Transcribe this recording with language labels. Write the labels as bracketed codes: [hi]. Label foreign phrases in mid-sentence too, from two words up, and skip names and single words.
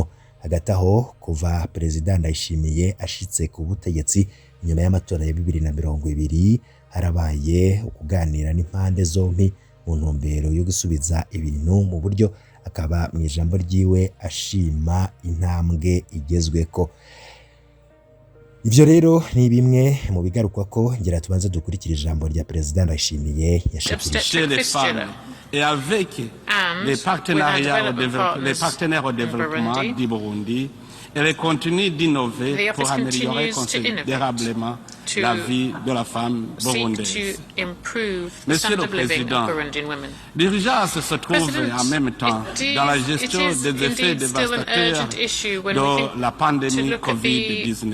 [rn] Hagati aho kuva Perezida Ndayishimiye ashitse ku butegetsi nyuma y'amatora ya 2020 harabaye ukuganira n'impande zompi mu ntumbero yo gusubiza ibintu mu buryo. Akaba mu ijambo ryiwe ashima intambwe igezweko. Ivyo rero ni bimwe mu bigarukwa ko ngira tubanze dukurikira ijambo rya Perezida Ndayishimiye yashikirije. [fr] Et avec les partenaires au développement du Burundi, elle continue d'innover pour améliorer considérablement la vie de la femme burundaise. Monsieur le Président, l'urgence se trouve en même temps dans la gestion des effets dévastateurs de la pandémie Covid-19.